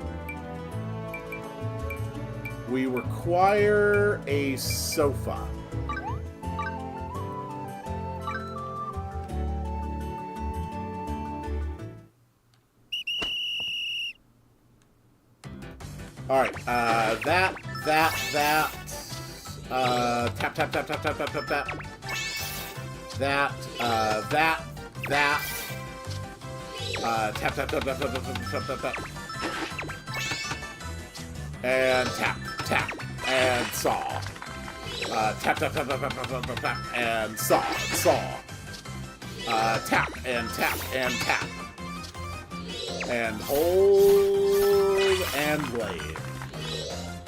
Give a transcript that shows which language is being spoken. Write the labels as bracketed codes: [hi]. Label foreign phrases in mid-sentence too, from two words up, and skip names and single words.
[en] We require a sofa. Alright, tap, tap, tap, tap, tap, tap, tap, tap, tap, tap. That, tap, tap, tap, tap, tap, tap, tap, tap, tap. And tap, tap, and saw. Tap, tap, tap, tap, tap, tap, tap, tap, and saw, saw. Tap, and tap, and tap. And hold, and blade.